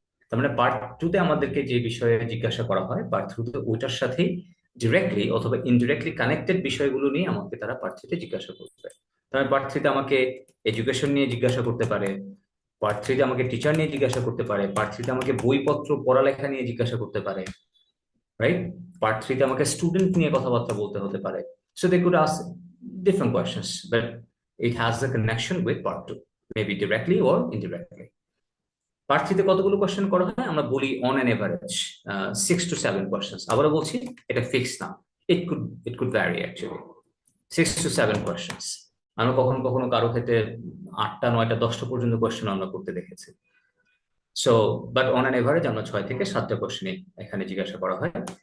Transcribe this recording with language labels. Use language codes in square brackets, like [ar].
[bn] তার মানে পার্ট 2-তে আমাদেরকে যে বিষয়ে জিজ্ঞাসা করা হয়, পার্ট 3-তে ওইটার সাথেই ডিরেক্টলি অথবা ইনডিরেক্টলি কানেক্টেড বিষয়গুলো নিয়ে আমাকে তারা পার্ট 3-তে জিজ্ঞাসা করবে। তার মানে পার্ট 3-তে আমাকে এডুকেশন নিয়ে জিজ্ঞাসা করতে পারে, পার্ট 3-তে আমাকে টিচার নিয়ে জিজ্ঞাসা করতে পারে, পার্ট 3-তে আমাকে বইপত্র পড়ালেখা নিয়ে জিজ্ঞাসা করতে পারে, রাইট? পার্ট 3-তে আমাকে স্টুডেন্ট নিয়ে কথাবার্তা বলতে হতে পারে। [en] So they could ask different questions, but it has a connection with part 2, maybe directly or indirectly. [bn] Part 3-তে কতগুলো কোয়েশ্চেন করা হয়? আমরা বলি on an average 6 to 7 question. আবারও বলছি, এটা ফিক্স না, [en] It could vary actually. [bn] 6 to 7 question. আমরা কখনো কখনো কারো ক্ষেত্রে 8টা 9টা 10টা পর্যন্ত কোয়েশ্চেন আমরা করতে দেখেছি। So but on an average আমরা 6 থেকে 7টা কোয়েশ্চেনই এখানে জিজ্ঞাসা করা হয়।